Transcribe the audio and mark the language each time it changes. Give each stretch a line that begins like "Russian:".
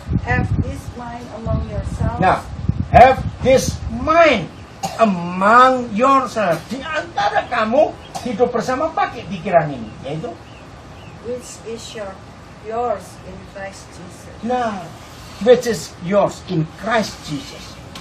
English: Have this mind among yourselves. Nah, have this mind among yourselves.
Indonesian: Di antara kamu hidup bersama pakai pikiran ini, yaitu
English: Which is yours in Christ Jesus. nah, which is yours in Christ Jesus.